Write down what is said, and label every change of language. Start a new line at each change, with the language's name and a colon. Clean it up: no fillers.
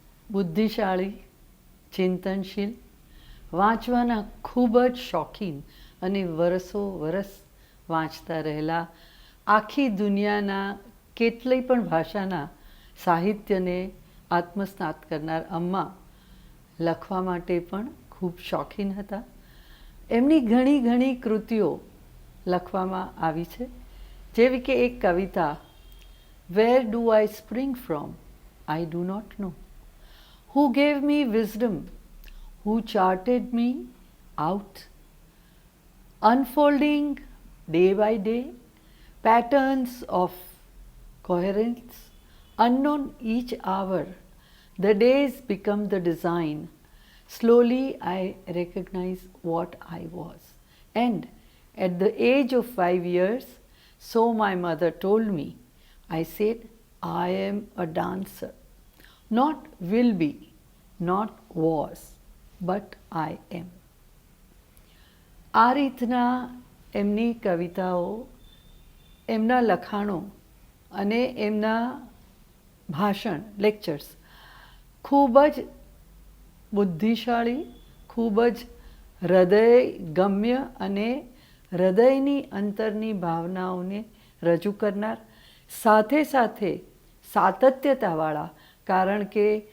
Gujarati: બુદ્ધિશાળી, ચિંતનશીલ, વાંચવાના ખૂબ જ શોખીન અને વરસ વાંચતા રહેલા, આખી દુનિયાના કેટલી પણ ભાષાના સાહિત્યને આત્મસાત કરનાર અમ્મા લખવા માટે પણ ખૂબ શોખીન હતા. એમની ઘણી કૃતિઓ લખવામાં આવી છે, જેવી કે એક કવિતા,
English: Where do I spring from I do not know, who gave me wisdom, who charted me out, unfolding day by day patterns of coherence, unknown each hour, the days become the design, slowly I recognize what I was, and at the age of 5 years, so my mother told me, I said, I am a dancer, not will be, not was, but I am.
Gujarati: આ રીતના એમની કવિતાઓ, એમના લખાણો અને એમના ભાષણ, lectures ખૂબ જ બુદ્ધિશાળી, ખૂબ જ હૃદયગમ્ય અને હૃદયની અંતરની ભાવનાઓને રજૂ કરનાર, સાથે સાતત્યતાવાળા, કારણ કે